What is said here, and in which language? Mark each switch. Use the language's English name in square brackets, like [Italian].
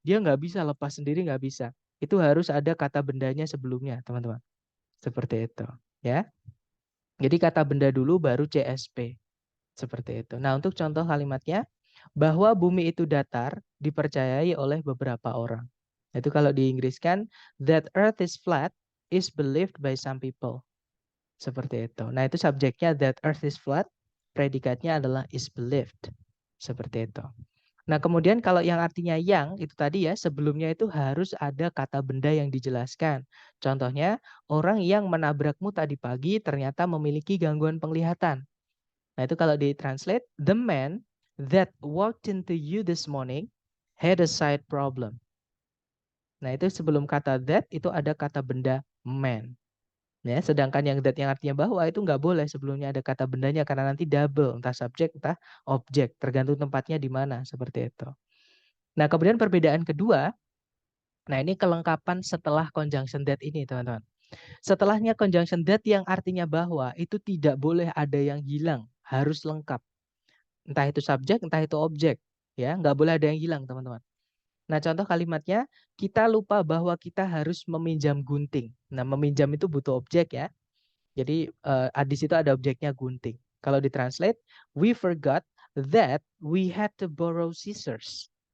[Indonesian] Dia nggak bisa lepas sendiri, nggak bisa. Itu harus ada kata bendanya sebelumnya teman-teman. Seperti itu. Ya. Jadi kata benda dulu baru CSP. Seperti itu. Nah untuk contoh kalimatnya, bahwa bumi itu datar dipercayai oleh beberapa orang. Itu kalau di Inggris kan, [English] that earth is flat is believed by some people. [Indonesian] Seperti itu. Nah itu subjeknya [English] that earth is flat, [Indonesian] predikatnya adalah is believed. Seperti itu. Nah, kemudian kalau yang artinya yang itu tadi ya, sebelumnya itu harus ada kata benda yang dijelaskan. Contohnya, orang yang menabrakmu tadi pagi ternyata memiliki gangguan penglihatan. Nah, itu kalau di-translate, [English] the man that walked into you this morning had a sight problem. [Indonesian] Nah, itu sebelum kata that itu ada kata benda man. Ya, sedangkan yang that yang artinya bahwa itu nggak boleh sebelumnya ada kata bendanya karena nanti double, entah subjek, entah objek, tergantung tempatnya di mana, seperti itu. Nah, kemudian perbedaan kedua, nah ini kelengkapan setelah conjunction that ini, teman-teman. Setelahnya conjunction that yang artinya bahwa itu tidak boleh ada yang hilang, harus lengkap. Entah itu subjek, entah itu objek. Ya, nggak boleh ada yang hilang, teman-teman. Nah, contoh kalimatnya, kita lupa bahwa kita harus meminjam gunting. Nah, meminjam itu butuh objek ya. Jadi di situ ada objeknya gunting. Kalau ditranslate, [English] we forgot that we had to borrow scissors.